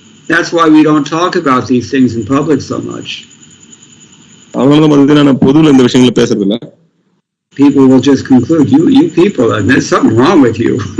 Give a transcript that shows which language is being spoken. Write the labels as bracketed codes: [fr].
[en] That's why we don't talk about these things in public so much. [ta] அவங்களால பாத்தீங்கன்னா பொதுவில் இந்த விஷயங்களை பேசுறது இல்ல. [en] People will just conclude, you people, and there's something wrong with you.